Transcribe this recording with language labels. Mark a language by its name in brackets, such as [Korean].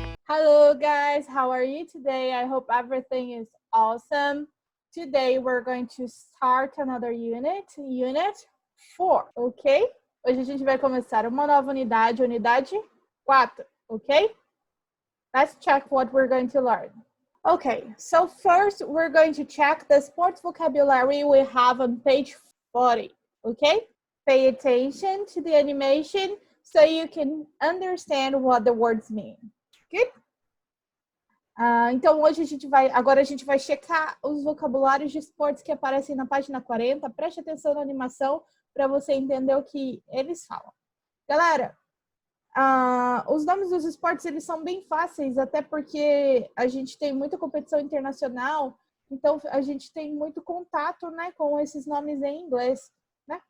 [English] Hello guys, how are you today? I hope everything is awesome. Today we're going to start another unit 4, ok? [Portuguese] Hoje a gente vai começar uma nova unidade, unidade 4, ok? [English] Let's check what we're going to learn. Okay, so first we're going to check the sports vocabulary we have on page 40, okay? Pay attention to the animation so you can understand what the words mean. Good? [Portuguese] Então, hoje agora a gente vai checar os vocabulários de esportes que aparecem na página 40. Preste atenção na animação para você entender o que eles falam. Galera, os nomes dos esportes, eles são bem fáceis, até porque a gente tem muita competição internacional, então a gente tem muito contato, né, com esses nomes em inglês, né?